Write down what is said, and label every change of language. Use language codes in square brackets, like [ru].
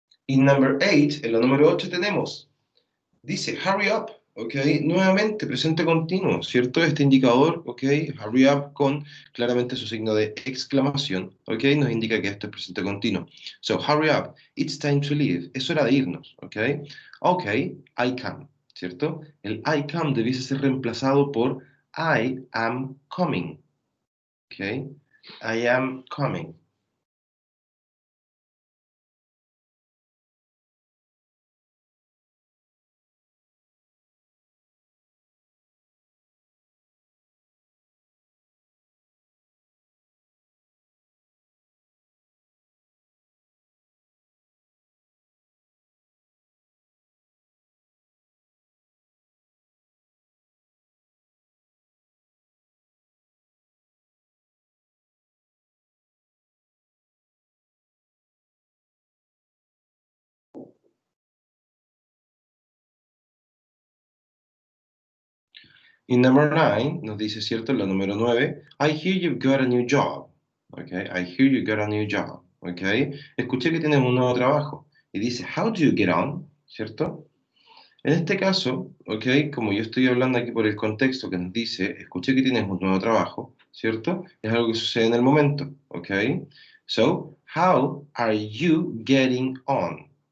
[es] Y number 8, en la número 8 tenemos, dice [en] hurry up, [es] ¿ok? Nuevamente, presente continuo, ¿cierto? Este indicador, ¿ok? [en] Hurry up [es] con claramente su signo de exclamación, ¿ok? Nos indica que esto es presente continuo. [en] So, hurry up, it's time to leave. [es] Es hora de irnos, ¿ok? [en] Ok, I come, [es] ¿cierto? El [en] I come [es] debiese ser reemplazado por [en] I am coming, [es] ¿ok? [en] I am coming. [es] Y number 9 nos dice, ¿cierto? En la número 9, [en] I hear you've got a new job. Okay, I hear you got a new job. [es] Okay, escuché que tienes un nuevo trabajo. Y dice, [en] how do you get on? [es] ¿Cierto? En este caso, ok, como yo estoy hablando aquí por el contexto que nos dice, escuché que tienes un nuevo trabajo, ¿cierto? Es algo que sucede en el momento, ok. [en] So, how are you getting on?